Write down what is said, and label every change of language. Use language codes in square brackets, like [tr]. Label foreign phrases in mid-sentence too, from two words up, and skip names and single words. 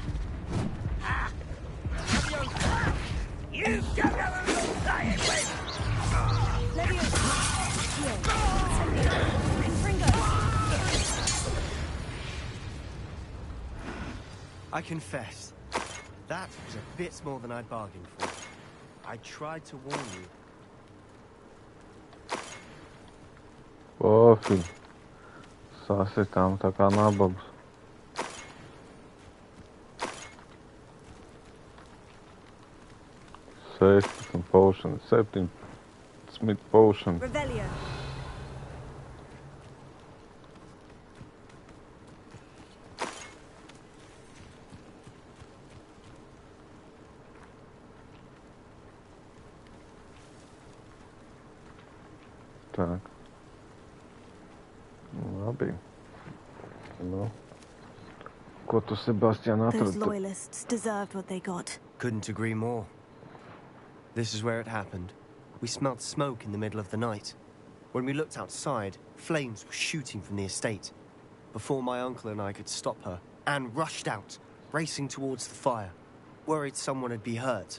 [en] You don't know who you're playing with. I confess, that was a bit more than I'd bargained for. I tried to warn you. [lv] Pofīgi. Sasitām tā kā nababs. Sešpadsmit potion, 17 potion. Revelio. Tak. Labi. Nu. Ko tu, Sebastian, [en] Those [lv] atradi? [en] loyalists deserved what they got. Couldn't agree more. This is where it happened. We smelled smoke in the middle of the night. When we looked outside, flames were shooting from the estate. Before my uncle and I could stop her, Anne rushed out, racing towards the fire, worried someone would be hurt.